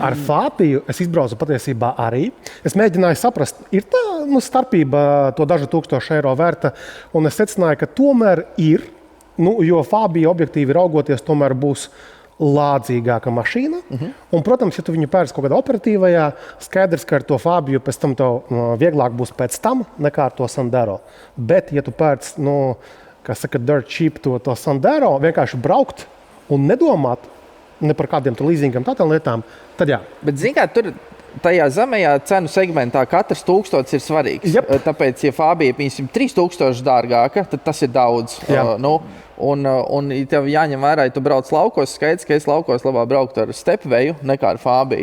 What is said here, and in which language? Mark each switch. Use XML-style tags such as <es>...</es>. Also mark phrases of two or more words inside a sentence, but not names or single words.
<lv>Ar Fabiju es izbraucu patiesībā arī. Es mēģināju saprast, ir tā starpība to dažu tūkstošu eiro vērta, un es secināju, ka tomēr ir, jo Fabija objektīvi raugoties tomēr būs lādzīgāka mašīna. Un, protams, ja tu viņu pērci kaut kādā operatīvajā, skaidrs, ka ar to Fabiju pēc tam tev vieglāk būs pēc tam nekā ar to Sandero. Bet, ja tu pērci, kā saka,</lv> <en>dirt cheap</en> <lv>to Sandero, vienkārši braukt un nedomāt ne par kādiem tur leasingam, tādām lietām, tad jā. Bet, zini kā, tur tajā zemējā cenu segmentā katrs 1000 ir svarīgs. Yep. Tāpēc, ja Fabija ir 3000 dārgāka, tad tas ir daudz. Un ja tev jāņem vērā, ja tu brauc laukos, skaidrs, ka es laukos labāk brauktu ar Stepwayu nekā ar Fabiju.</lv>